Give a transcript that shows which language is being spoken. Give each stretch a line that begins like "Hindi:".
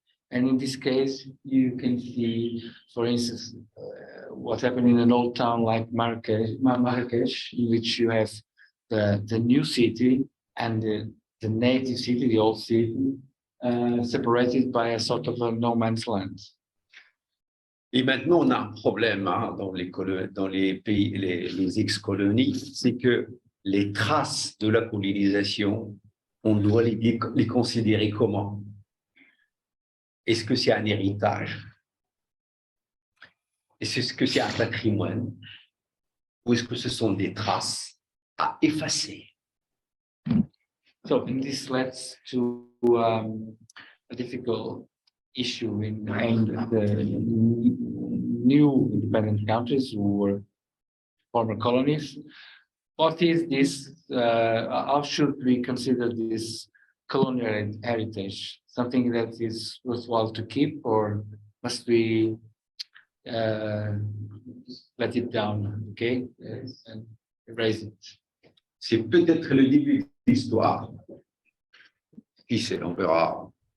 English: And in this case, you can see, for instance, what happened in an old town like Marrakech, in which you have the new city and the native city, the old city, separated by a sort of a no man's land.
French: Et maintenant, on a un problème dans les pays, les ex-colonies, c'est que les traces de la colonisation, on doit les considérer comment? Est-ce que c'est un héritage? Est-ce que c'est un patrimoine? Ou est-ce que ce sont des traces à effacer?
English: So, and this leads to a difficult issue in the new independent countries who were former colonies. What is this? How should we consider this colonial heritage? Something that is worthwhile to keep, or must we let it down, okay, and erase it?
French: C'est peut-être le début de l'histoire. Qui sait, on verra.